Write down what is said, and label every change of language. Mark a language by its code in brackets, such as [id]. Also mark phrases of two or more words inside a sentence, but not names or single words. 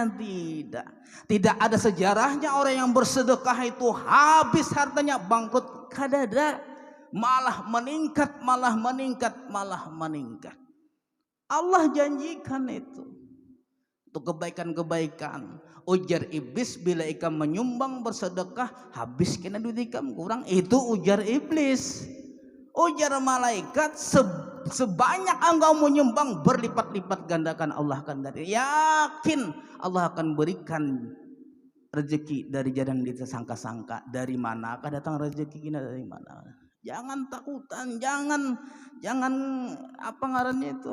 [id] Tidak ada sejarahnya orang yang bersedekah itu habis hartanya, bangkrut. [bjn] Kadada, malah meningkat. Allah janjikan itu untuk kebaikan-kebaikan. Ujar iblis, bila ikam menyumbang bersedekah habis kena duit ikam kurang, itu ujar iblis. Ujar malaikat, [id] sebanyak engkau menyumbang berlipat-lipat gandakan Allah akan ganti. Yakin Allah akan berikan rezeki dari jalan yang disangka-sangka. Dari manakah datang rezeki kita, dari mana? Jangan takutan, jangan apa ngarannya itu?